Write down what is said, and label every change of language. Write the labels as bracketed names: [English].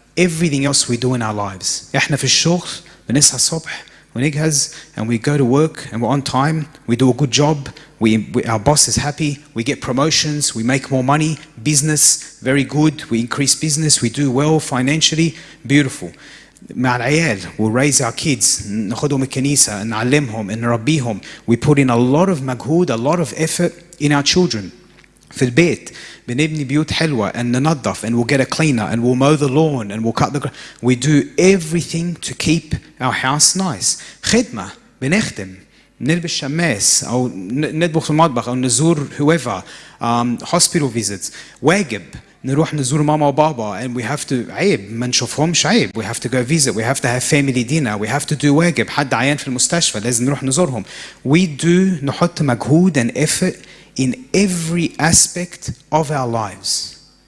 [English] everything else we do in our lives. [Arabic] احنا في الشغل بنصحى الصبح ونجهز [English] and we go to work and we're on time, we do a good job, our boss is happy, we get promotions, we make more money, business, very good, we increase business, we do well financially, beautiful. [Arabic] مع العيال, [English] we'll raise our kids, [Arabic] ناخدهم الكنيسة, نعلمهم, نربيهم. [English] We put in a lot of مجهود, a lot of effort in our children. [Arabic] في البيت بنبني بيوت حلوة [English] and ننظف and we'll get a cleaner and we'll mow the lawn and we'll cut the grass. We do everything to keep our house nice. [Arabic] خدمة بنخدم, نلبس شماس أو نطبخ في المطبخ أو نزور [English] whoever, hospital visits. [Arabic] واجب نروح نزور ماما وبابا [English] and we have to, [Arabic] عيب ما نشوفهمش, عيب, [English] we have to go visit, we have to have family dinner, we have to do [Arabic] واجب, حد عيان في المستشفى لازم نروح نزورهم. [English] We do, [Arabic] نحط مجهود [English] and effort in every aspect of our lives.